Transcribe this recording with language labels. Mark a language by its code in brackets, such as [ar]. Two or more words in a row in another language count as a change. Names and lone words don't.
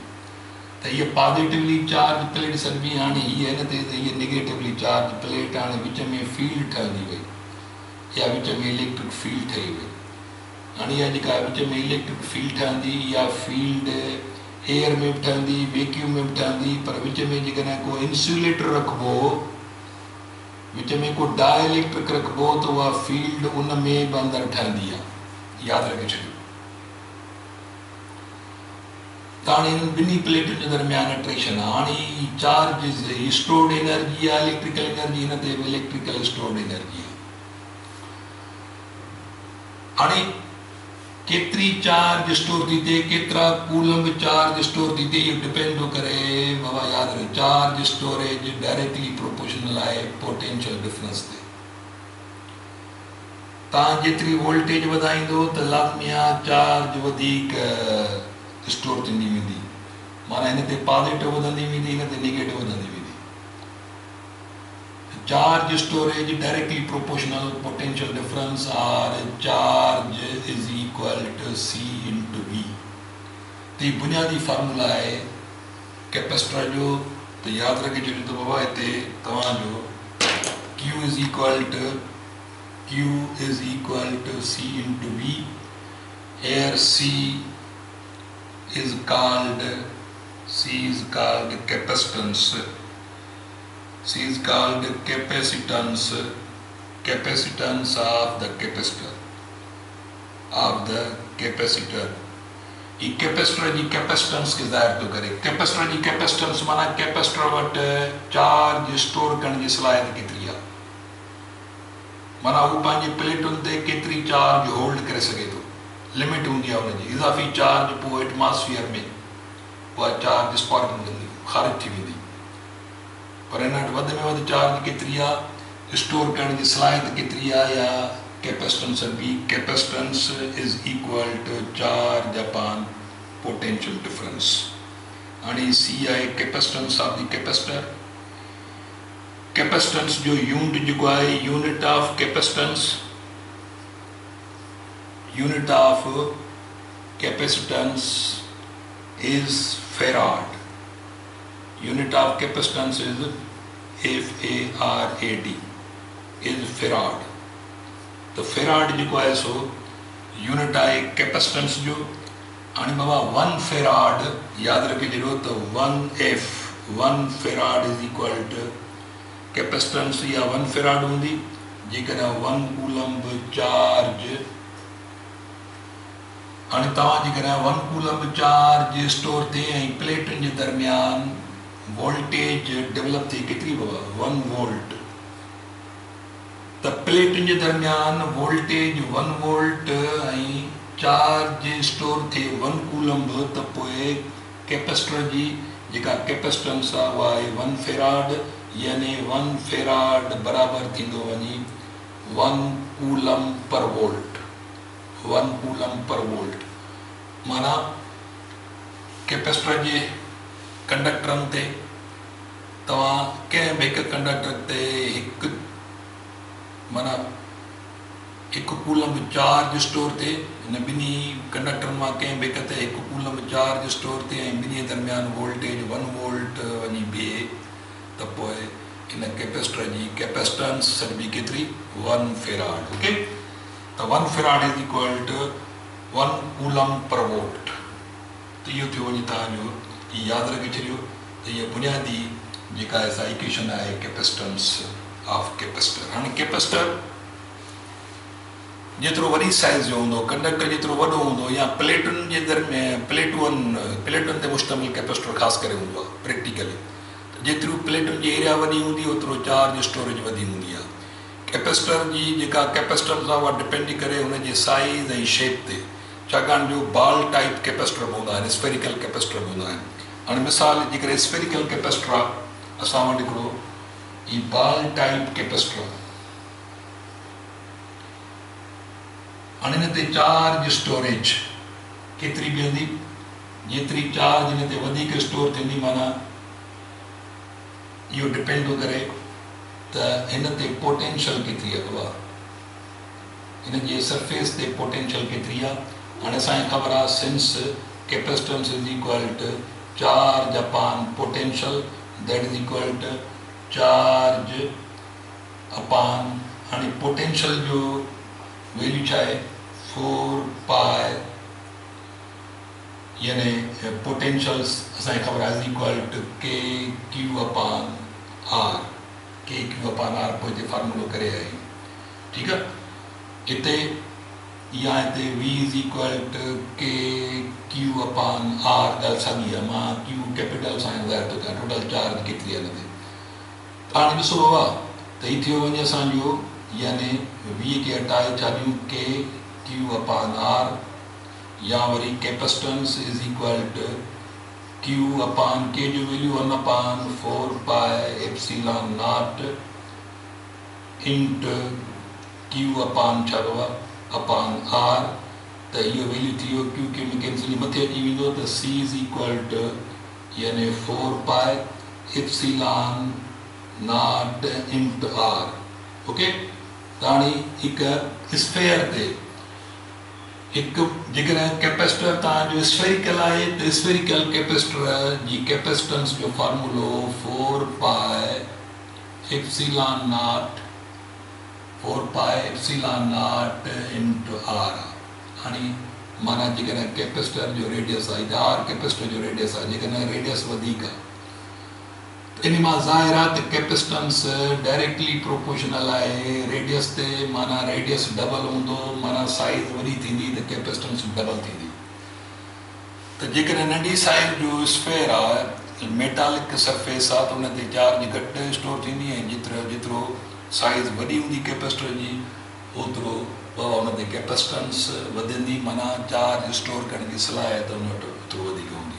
[sd] त हीअ [en] positively charged plate [sd] सॾिबी, हाणे हीअ हिन ते हीअ [en] negatively charged plate, [sd] हाणे विच में फील्ड ठहंदी वई, या विच में [en] electric field [sd] ठही वई। हाणे इहा जेका विच में [en] electric field [sd] ठहंदी, इहा फील्ड एयर में बि ठहंदी, वैक्यूम में बि ठहंदी, पर विच में जेकॾहिं को इंसुलेटर रखिबो, विच में को डाइलेक्ट्रिक रखिबो त उहा फील्ड उन में बि अंदरि ठहंदी आहे, यादि रखे छॾियो। त हाणे हिन ॿिन्ही प्लेटुनि जे दरमियान अट्रैक्शन आहे। हाणे [en] charge stored energy [sd] आहे, [en] electrical energy, [sd] हिन ते बि [en] electrical stored energy [sd] आहे। हाणे केतिरी [en] charge store [sd] थी थिए, केतिरा [en] coulomb charge store [sd] थी थिए, इहो डिपेंड थो करे, बाबा यादि रखो, [en] charge storage directly proportional [sd] आहे [en] potential difference [sd] ते। तव्हां जेतिरी वोल्टेज वधाईंदो त लाज़मी आहे चार्ज वधीक स्टोर थींदी वेंदी, माना हिन ते पॉज़िटिव वधंदी वेंदी, हिन ते नेगेटिव वधंदी वेंदी। [en] charge storage directly proportional potential difference or charge is equal to C into V. [hi] तो ये बुनियादी फार्मूला है [sd] कैपेसिटर जो, तो याद रखे छॾियो त बाबा हिते तव्हांजो Q [en] is equal to C into V. Here C is called capacitance, C is called capacitance of the capacitor। [sd] ये कैपेसिटर जी कैपेसिटेंस खे ज़ाहिर थो करे। कैपेसिटर जी कैपेसिटेंस माना कैपेसिटर वटि [en] charge store [sd] करण जी सलाहियत केतिरी आहे, माना हू पंहिंजी प्लेटुनि ते केतिरी [en] charge hold [sd] करे सघे थो, लिमिट हूंदी आहे हुनजी। इज़ाफ़ी चार्ज पोइ एटमॉस्फेयर में उहा [en] charge sparking [sd] कंदी, ख़ारिज थी वेंदी, पर हिन वटि वधि में वधि चार्ज केतिरी आहे, स्टोर करण जी सलाहियत केतिरी आहे, या कैपेसिटेंस बि। [en] capacitance is equal to charge upon potential difference. [sd] हाणे सी आहे [en] capacitance of the capacitor. [sd] कैपेसिटेंस जो यूनिट जेको आहे, [en] unit of capacitance, unit of capacitance is farad। unit of capacitance is F-A-R-A-D, is farad। [sd] तो farad जेको आहे सो यूनिट आहे कैपेसिटेंस जो। हाणे बाबा 1 farad यादि रखे छॾियो त [en] 1 farad is equal to capacitance, [sd] या 1 farad हूंदी जेकॾहिं 1 [en] coulomb charge. [sd] हाणे तव्हां जेकॾहिं 1 [en] coulomb charge store [sd] थिए ऐं प्लेटुनि जे दरमियान [en] voltage develop [sd] थिए, केतिरी बाबा 1 वोल्ट, त प्लेटुनि जे दरमियान वोल्टेज 1 वोल्ट ऐं [en] charge store [sd] थिए 1 कूलम्ब, त पोइ कैपेसिटर जी जेका कैपेसिटेंस आहे उहा आहे 1 farad, यानी 1 farad बराबरि थींदो वञी 1 [en] coulomb per volt. [sd] 1 [en] coulomb per volt [sd] माना कैपेसिटर जे कंडक्टरनि ते तव्हां कंहिं बि हिकु कंडक्टर ते माना 1 [en] coulomb charge store [sd] थिए, हिन ॿिन्ही कंडक्टरनि मां कंहिं बि हिक ते 1 [en] coulomb charge store [sd] थिए ऐं ॿिन्ही दरमियान वोल्टेज 1 वोल्ट वञी बीहे, त पोइ हिन कैपेसिटर जी कैपेसिटेंस सॾिबी केतिरी 1 farad। [en] okay, so 1 farad is equal to 1 coulomb per volt. [sd] तो इहो थियो वञे तव्हांजो, यादि रखे छॾियो त इहा बुनियादी जेका असां इक्वेशन आहे [en] capacitance of capacitor. [sd] हाणे कैपेसिटर जेतिरो वॾी साइज़ जो हूंदो, कंडक्टर जेतिरो वॾो हूंदो या प्लेटुनि जे दरमियान प्लेटुनि ते मुश्तमिल कैपेसिटर ख़ासि करे हूंदो आहे प्रैक्टिकली। त जेतिरो प्लेटुनि जी एरिया वॾी हूंदी ओतिरो [en] charge storage [sd] वधी हूंदी आहे। कैपेसिटर जी जेका कैपेसिटर आहे उहा डिपेंड करे हुनजे साइज़ ऐं शेप ते, छाकाणि जो [en] ball type capacitor [sd] हूंदा आहिनि, [en] spherical capacitor [sd] हूंदा आहिनि। हाणे मिसाल जेकॾहिं [en] spherical capacitor [sd] आहे, असां वटि हिकिड़ो ही [en] ball type capacitor [sd] आहे। हाणे हिन ते [en] charge storage [sd] केतिरी बीहंदी, जेतिरी चार्ज हिन ते वधीक स्टोर थींदी, माना इहो डिपेंड थो करे त हिन ते पोटेंशियल केतिरी आहे, हिन जे सरफेस ते पोटेंशियल केतिरी आहे। हाणे असांखे ख़बर आहे [en] since capacitance is equal to charge upon potential, that is equal to charge upon, [sd] हाणे पोटेंशियल जो वैल्यू छा आहे 4 पाए, यानी पोटेंशियल असांखे ख़बर आहे [en] is equal to K Q upon R, K Q upon R [sd] पोइ हिते फार्मूलो करे आई। ठीकु आहे, हिते या हिते [en] V is equal to K Q upon R [sd] ॻाल्हि साॻी आहे, मां [en] Q capital [sd] सां ॿुधाए थो कयां टोटल चार्ज केतिरी आहे हिन ते। हाणे ॾिसो बाबा, त हीउ थियो वञे असांजो, यानी वी खे हटाए छा ॾियूं [en] K Q upon R, [sd] या वरी [en] capacitance is equal to Q upon K [sd] जो वैल्यू [en] 1 upon 4 pi epsilon naught into Q upon छा upon R, [sd] त इहो वैल्यू थी वियो क्यू के में कैंसिल मथे अची वेंदो, त [en] C is equal to [sd] यानी 4 पाए [en] epsilon naught into R. [sd] ओके, त हाणे हिकु स्फेयर ते हिकु जेकॾहिं कैपेसिटर तव्हांजो स्फेरिकल आहे त [en] spherical capacitor [sd] जी कैपेसिटेंस जो फार्मूलो 4 पाए [en] epsilon naught, [sd] 4 पाए [en] epsilon naught into R. [sd] हाणे माना जेकॾहिं कैपेसिटर जो रेडियस आहे, आर कैपेसिटर जो रेडियस आहे, जेकॾहिं रेडियस वधीक आहे इन मां ज़ाहिर आहे त कैपेसिटेंस [en] directly proportional [sd] आहे रेडियस ते, माना रेडियस डबल हूंदो, माना साइज़ वॾी थींदी त कैपेसिटेंस डबल थींदी। त जेकॾहिं नंढी साइज़ जो स्फेयर आहे, [en] metallic surface [sd] आहे, त हुन ते चार्ज घटि स्टोर थींदी, ऐं जेतिरो साइज़ वॾी हूंदी कैपेसिटर जी ओतिरो हुन ते कैपेसिटेंस वधंदी, माना चार्ज स्टोर करण जी सलाहियत हुन वटि ओतिरो वधीक हूंदी।